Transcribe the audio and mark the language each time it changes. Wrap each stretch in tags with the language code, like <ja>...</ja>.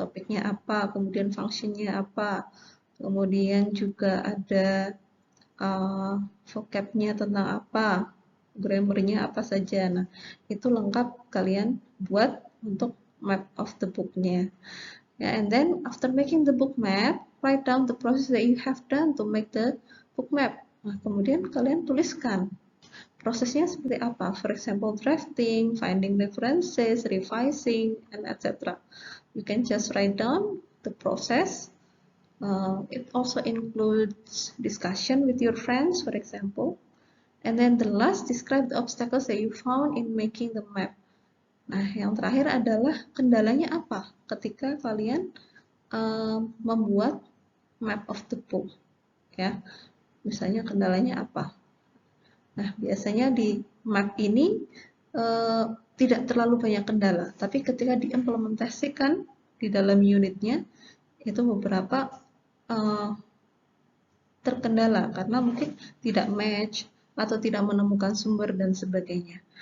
<id>topiknya apa, kemudian fungsinya apa, kemudian juga ada vocabnya tentang apa, grammarnya apa saja. Nah, itu lengkap kalian buat untuk map of the booknya.</id> <en>Yeah, and then after making the book map, write down the process that you have done to make the book map.</en> <id>Nah, kemudian kalian tuliskan prosesnya seperti apa.</id> <en>For example, drafting, finding references, revising, and etc. You can just write down the process. It also includes discussion with your friends, for example. And then the last, describe the obstacles that you found in making the map.</en> <id>Nah, yang terakhir adalah kendalanya apa ketika kalian membuat map of the book, ya. Misalnya kendalanya apa? Nah, biasanya di map ini tidak terlalu banyak kendala, tapi ketika diimplementasikan di dalam unitnya itu beberapa terkendala karena mungkin tidak match atau tidak menemukan sumber dan sebagainya.</id>